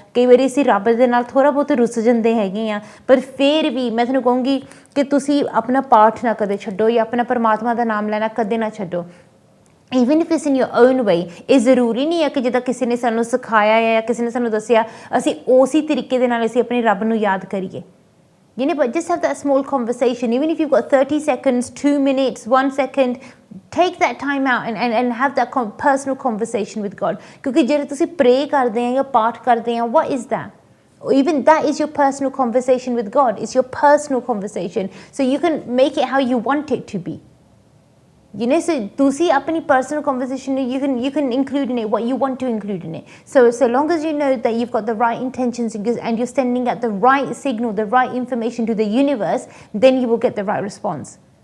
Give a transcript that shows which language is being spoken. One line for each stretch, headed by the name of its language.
Punjabi: ਕਈ ਵਾਰੀ ਅਸੀਂ ਰੱਬ ਦੇ ਨਾਲ ਥੋੜ੍ਹਾ ਬਹੁਤ ਰੁੱਸ ਜਾਂਦੇ ਹੈਗੇ ਆ। ਪਰ ਫਿਰ ਵੀ ਮੈਂ ਤੁਹਾਨੂੰ ਕਹੂੰਗੀ ਕਿ ਤੁਸੀਂ ਆਪਣਾ ਪਾਠ ਨਾ ਕਦੇ ਛੱਡੋ ਜਾਂ ਆਪਣਾ ਪਰਮਾਤਮਾ ਦਾ ਨਾਮ ਲੈਣਾ ਕਦੇ ਨਾ ਛੱਡੋ।
English: Even if it's in your own way.
Punjabi: ਇਹ ਜ਼ਰੂਰੀ ਨਹੀਂ ਹੈ ਕਿ ਜਿੱਦਾਂ ਕਿਸੇ ਨੇ ਸਾਨੂੰ ਸਿਖਾਇਆ ਹੈ ਜਾਂ ਕਿਸੇ ਨੇ ਸਾਨੂੰ ਦੱਸਿਆ, ਅਸੀਂ ਉਸੇ ਤਰੀਕੇ ਦੇ ਨਾਲ ਅਸੀਂ ਆਪਣੇ ਰੱਬ ਨੂੰ ਯਾਦ ਕਰੀਏ।
English: But just have that small conversation. Even if you've got 30 seconds, 2 minutes, 1 second, take that time out and have that personal conversation with God.
Punjabi: ਕਿਉਂਕਿ ਜਿਹੜੇ ਤੁਸੀਂ pray ਕਰਦੇ ਆ ਜਾਂ ਪਾਠ ਕਰਦੇ ਆ,
English: what is that? Even that is your personal conversation with God. It's your personal conversation. So you can make it how you want it to be. So
Punjabi: ਤੁਸੀਂ ਆਪਣੀ
English: personal conversation, you can include in it what you want to include in it. So long as you know that you've got the right intentions and you're sending out the right signal, the right information to the universe, then you will get the right response.